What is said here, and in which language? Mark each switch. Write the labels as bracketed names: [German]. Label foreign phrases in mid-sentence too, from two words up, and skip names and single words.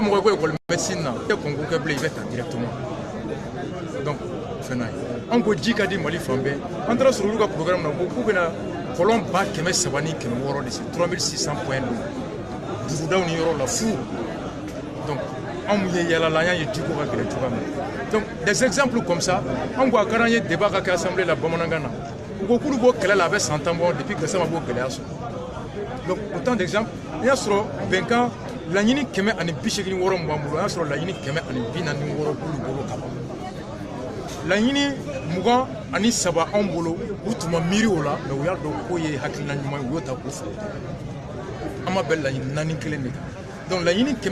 [Bambara] mɔgɔ ko [French] école médecine [Bambara] na i tɛ concours kɛ bilen i bɛ ta [French] directement donc [Bambara] fɛn n'a ye an ko ji ka di Mali fan bɛɛ an taara sɔrɔ olu ka programme na ko k'u bɛna kɔlɔn 300 ni 600 de se 3600 [French] points de [Bambara] dugudaw ni yɔrɔ la fu donc anw ye yalala an y'a ye jiko ka gɛlɛn cogoya min [French] donc des exemples comme ça [Bambara] an ko a kɛra an ye débat ka kɛ assemblée la bamanankan na u ko k'olu b'o kɛlɛ la a bɛ san 10 bɔ depuis Gassama b'o gɛlɛya sɔrɔ [French] donc autant d'exemples [Bambara] an y'a sɔrɔ bɛnkan laɲini 186 min b'an bolo an y'a sɔrɔ laɲini 146 b'olu bolo ka ban laɲini 23 anw bolo u tun ma miiri o la mais u y'a dɔn k'o ye hakilina ɲuman ye u y'o ta k'o fɔ an ma bɛn laɲini 4 kelen de kan donc laɲini